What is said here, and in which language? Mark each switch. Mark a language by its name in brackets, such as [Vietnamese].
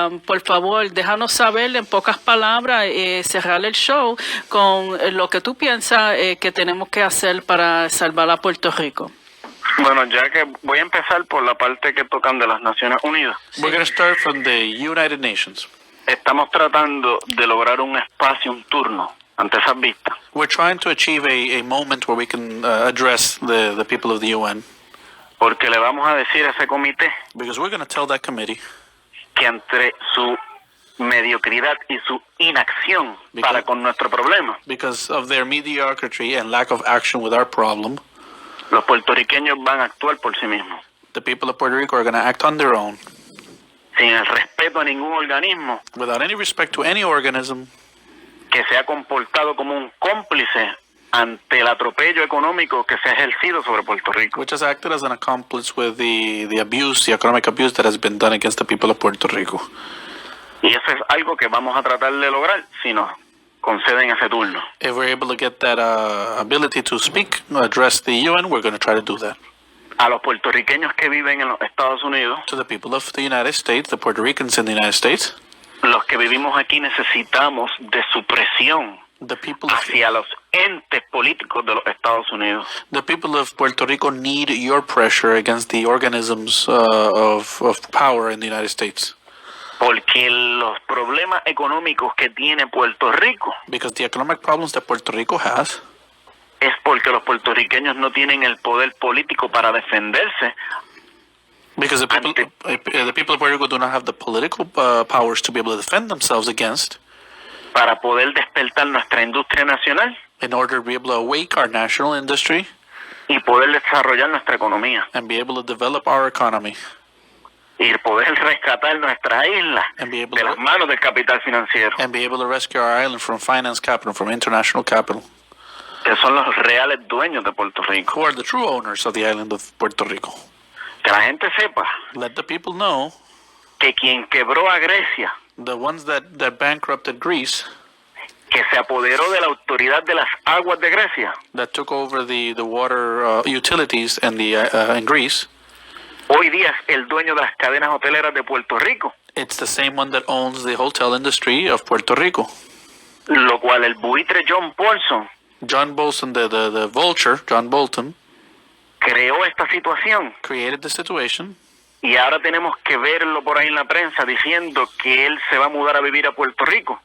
[Spanish] Por favor, déjanos saber en pocas palabras, cerrar el show con lo que tú piensas que tenemos que hacer para salvar a Puerto Rico. Bueno, ya que voy a empezar por la parte que tocan de las Naciones Unidas. [English] We're going to start from the United Nations. [Spanish] Estamos tratando de lograr un espacio, un turno, ante esas vistas. [English] We're trying to achieve a moment where we can address the people of the UN. [Spanish] Porque le vamos a decir a ese comité [English] Because we're going to tell that committee [Spanish] que entre su mediocridad y su inacción para con nuestro problema, [English] because of their mediocrity and lack of action with our problem, [Spanish] los puertorriqueños van a actuar por sí mismos, [English] the people of Puerto Rico are going to act on their own, [Spanish] sin el respeto a ningún organismo [English] without any respect to any organism [Spanish] que se ha comportado como un cómplice ante el atropello económico que se ha ejercido sobre Puerto Rico. [English] which has acted as an accomplice with the abuse, the economic abuse that has been done against the people of Puerto Rico. [Spanish] Y eso es algo que vamos a tratar de lograr si nos conceden ese turno. [English] If we're able to get that ability to speak, address the UN, we're going to try to do that. [Spanish] A los puertorriqueños que viven en los Estados Unidos, [English] To the people of the United States, the Puerto Ricans in the United States, [Spanish] los que vivimos aquí necesitamos de su presión [English] the people of, [Spanish] hacia los entes políticos de los Estados Unidos. [English] the people of Puerto Rico need your pressure against the organisms of power in the United States. [Spanish] Porque los problemas económicos que tiene Puerto Rico [English] Because the economic problems that Puerto Rico has [Spanish] es porque los puertorriqueños no tienen el poder político para defenderse [English] because the people of Puerto Rico do not have the political powers to be able to defend themselves against, [Spanish] para poder despertar nuestra industria nacional [English] in order to be able to awake our national industry [Spanish] y poder desarrollar nuestra economía [English] and be able to develop our economy [Spanish] y poder rescatar nuestra isla [English] and be able [Spanish] de las [English] to [Spanish] manos del capital financiero, [English] rescue our island from finance capital, from international capital, [Spanish] que son los reales dueños de Puerto Rico. [English] who are the true owners of the island of Puerto Rico. [Spanish] Que la gente sepa [English] Let the people know [Spanish] que quien quebró a Grecia, [English] the ones that bankrupted Greece, [Spanish] que se apoderó de la autoridad de las aguas de Grecia, [English] that took over the water utilities in Greece, [Spanish] hoy día es el dueño de las cadenas hoteleras de Puerto Rico, [English] it's the same one that owns the hotel industry of Puerto Rico. [Spanish] lo cual el buitre John Paulson [English] John Bolton, the vulture, John Bolton, [Spanish] creó esta situación. [English] created the situation, [Spanish] Y ahora tenemos que verlo por ahí en la prensa diciendo que él se va a mudar a vivir a Puerto Rico.